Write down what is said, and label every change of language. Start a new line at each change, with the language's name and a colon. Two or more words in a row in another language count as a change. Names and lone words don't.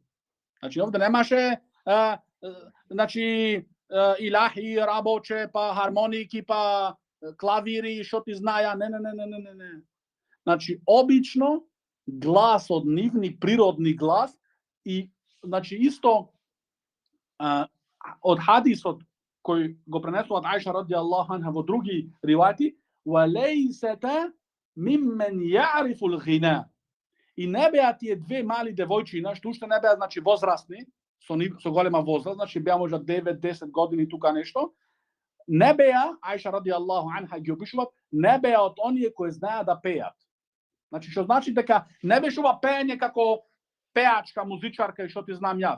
Macedonian: Значи овде немаше значи илахи, рабоче, па хармоники, па клавири, што ти знаја, не. Значи обично гласот, нивни природни глас и значи исто од хадисот кој го пренесуваат Аиша
Arabic: رضي الله عنها
Macedonian: во други ривајати,
Arabic: وَلَيْسَتَ مِمَّنْ يَعْرِفُ الْغِنَا.
Macedonian: И не беа тие две мали девојчина, што уште не беа значи возрастни, со голема возраст, значи беа можда 9-10 години тука нешто. Не беа, Аиша
Arabic: رضي الله عنها
Macedonian: ги опишуваат, не беа од оние кои знаат да пеат. Значи што значи дека не беше ова пење како пеачка, музичарка и што ти знам јас.